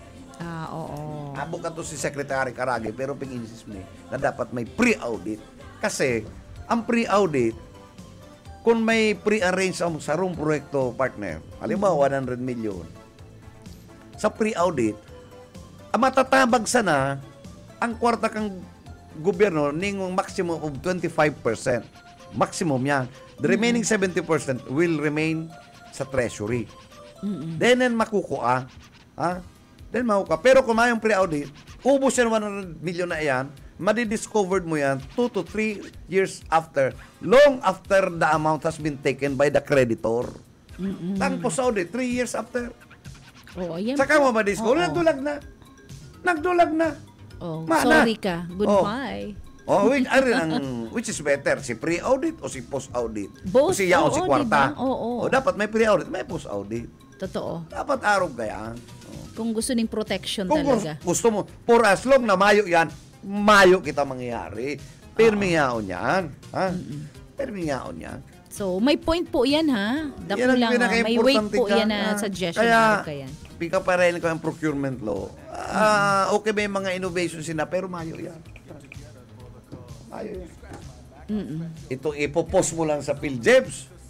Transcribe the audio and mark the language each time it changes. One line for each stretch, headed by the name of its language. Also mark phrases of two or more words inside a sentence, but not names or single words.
Bikol: Abo ka to si Secretary Carage pero pikinsis mo na dapat may pre-audit. Kasi ang pre-audit, kung may pre-arrange sa room proyekto partner, halimbawa 100 million, sa pre-audit, matatabag sana ang kwarta kang gobyerno ning
English: maximum of 25%.
Bikol: Maximum yan.
English: The remaining 70% will remain sa treasury.
Bikol: Then makukuha. Then makukuha. Pero kung mayong pre-audit, ubos yan 100 million na yan, madidiscovered mo yan
English: 2 to 3 years after, long after the amount has been taken by the creditor.
Bikol: Tang post-audit,
English: 3 years after.
Bikol: Saka mo madiscover, nagdulag na. Sorry ka.
English: Goodbye. Which is better?
Bikol: Si pre-audit o si post-audit?
English: Both.
Bikol: O si yaon si kwarta? Diba? Dapat may pre-audit, may post-audit. Totoo. Dapat araw kaya. Kung gusto ning protection kung talaga. Gusto mo,
English: for as long
Bikol: na mayo yan, mayo kita mangyayari. Pirmi yaon yan. Pirmi yaon yan. So, may point po yan, ha? Dako lang, may weight po yan na suggestion. Kaya, pika pa rin ko ang procurement law. Okay, may mga innovations sila, pero mayo yan. Mayo yan. Ito, ipopost mo lang sa PhilJebs.